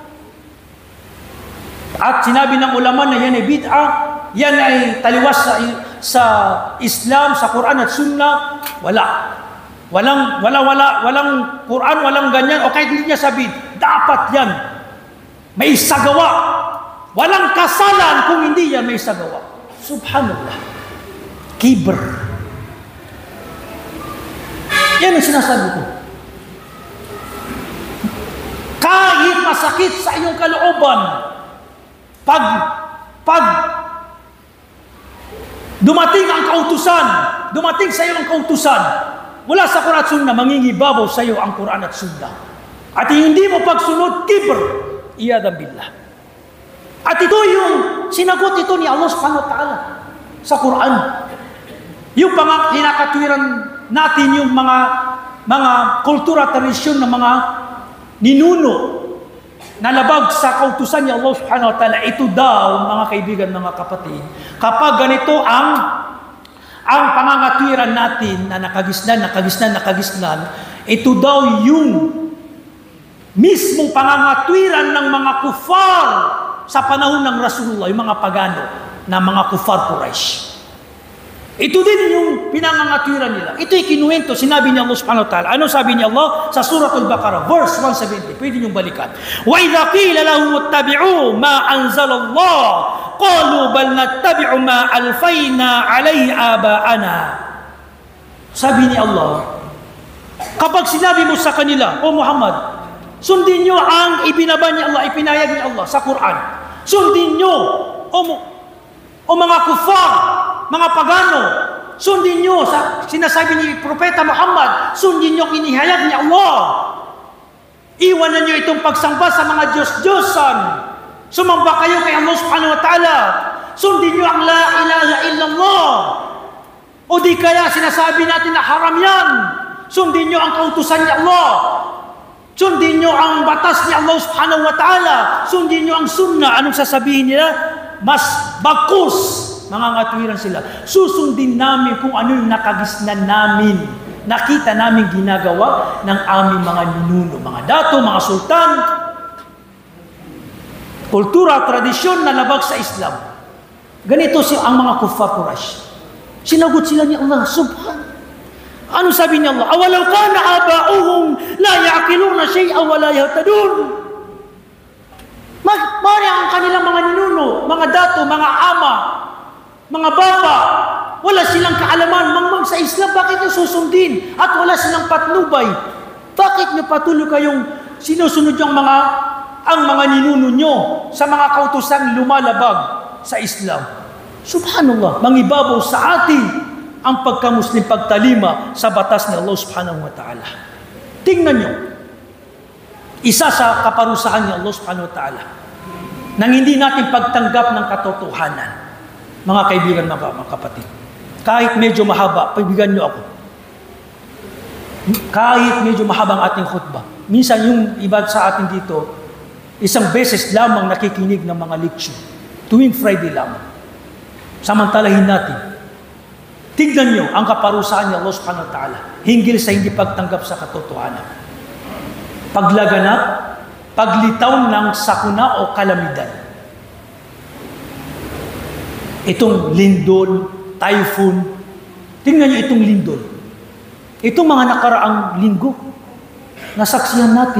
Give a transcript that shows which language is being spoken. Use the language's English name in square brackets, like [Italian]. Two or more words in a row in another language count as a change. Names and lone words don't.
[Filipino] At sinabi ng ulama na yan ay bid'a, yan ay taliwas sa Islam, sa Quran at Sunnah. Walang Quran, walang ganyan, o kahit hindi niya sabihin, dapat yan may sagawa. Walang kasalan kung hindi yan may sagawa. [Arabic] سبحان الله. كبر. [Filipino] Yan ang sinasabi ko. Kahit masakit sa iyong kalooban, pag dumating ang kautusan, dumating sa iyo ang kautusan, mula sa Quran at Sunnah, mangingibabaw sa iyo ang Quran at Sunnah. At hindi mo pagsunod, [Arabic] كبر، عياذاً بالله. [Filipino] At ito yung sinagot ito ni Allah [Arabic] سبحانه وتعالى [Filipino] sa Quran. Yung kinakatwiran natin yung mga kultura, tradisyon ng mga ninuno na labag sa kautusan ni Allah [Arabic] سبحانه وتعالى. [Filipino] Ito daw, mga kaibigan, mga kapatid, kapag ganito ang pangangatwiran natin na nakagisnan, ito daw yung mismong pangangatwiran ng mga kufar sa panahon ng Rasulullah, yung mga pagano na mga kufar Quraysh. Ito din yung pinangangatwiran nila. Ito'y kinuwento, sinabi ni Allah [Arabic] سبحانه وتعالى. [Filipino] Ano sabi ni Allah sa Suratul Baqarah, verse 170? Pwede niyong balikan. [Arabic] وَإِذَا قِيلَ لَهُمُ اتَّبِعُوا مَا أَنزَلَ اللَّهُ قَالُوا بَلْ نَتَّبِعُ مَا أَلْفَيْنَا عَلَيْهِ آبَاءَنَا. [Filipino] Sabi ni Allah, kapag sinabi mo sa kanila, O Muhammad, sundin nyo ang ibinaba ni Allah, ipinayag ni Allah sa Quran. Sundin nyo, o mga kufar, mga pagano, sundin nyo sa sinasabi ni Propeta Muhammad, sundin nyo ang inihayag ni Allah. Iwanan nyo itong pagsamba sa mga Diyos-Diyosan. Sumamba kayo kay Allah [Arabic] سبحانه وتعالى. [Filipino] Sundin nyo ang [Arabic] لا إله إلا الله. [Filipino] O di kaya sinasabi natin na haram yan. Sundin nyo ang kautusan ni Allah. Sundin nyo ang batas ni Allah [Arabic] سبحانه وتعالى. [Filipino] Sundin nyo ang sunnah. Anong sasabihin nila? Mas bakus. Mga ngatwiran sila. Susundin namin kung ano yung nakagisnan namin. Nakita namin ginagawa ng aming mga ninuno, mga dato, mga sultan. Kultura, tradisyon na labag sa Islam. Ganito ang mga kufar Quraysh. Sinagot sila ni Allah, subhan. Ano sabi ni Allah? [Arabic] أولو كان آباؤهم لا يعقلون شيئا ولا يهتدون. [Filipino] Mari ang kanilang mga ninuno, mga dato, mga ama, mga baba, wala silang kaalaman mangmang sa Islam, bakit nyo susundin? At wala silang patnubay. Bakit nyo patuloy kayong sinusunod yung ang mga ninuno nyo sa mga kautusang lumalabag sa Islam? Subhanallah, mangibabaw sa atin ang pagkamuslim, pagtalima sa batas ni Allah [Arabic] سبحانه وتعالى. [Filipino] Tingnan nyo, isa sa kaparusahan ni Allah [Arabic] سبحانه وتعالى [Filipino] nang hindi natin pagtanggap ng katotohanan. Mga kaibigan, mga kapatid, kahit medyo mahaba, paibigan nyo ako. Kahit medyo mahaba ang ating khutbah, minsan yung iba sa atin dito, isang beses lamang nakikinig ng mga lecture, tuwing Friday lamang. Samantalahin natin. Tignan nyo ang kaparusahan ni Allah [Arabic] سبحانه وتعالى [Filipino] hinggil sa hindi pagtanggap sa katotohanan. Paglaganap, paglitaw ng sakuna o kalamidad. Itong lindol, typhoon. Tingnan nyo itong lindol. Itong mga nakaraang linggo, nasaksihan natin.